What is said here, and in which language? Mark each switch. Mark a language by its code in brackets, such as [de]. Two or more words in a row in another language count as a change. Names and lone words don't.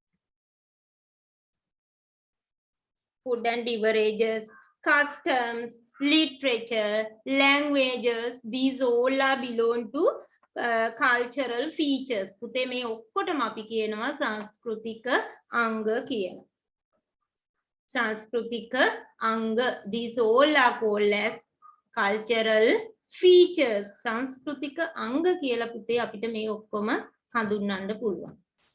[en] customs literature, languages, these all are belong to cultural features. [si] පුතේ මේ ඔක්කොටම අපි කියනවා සංස්කෘතික අංග කියලා. සංස්කෘතික අංග, [en] these all are called as cultural features. [si] සංස්කෘතික අංග කියලා පුතේ අපිට මේ ඔක්කොම හඳුන්වන්න පුළුවන්.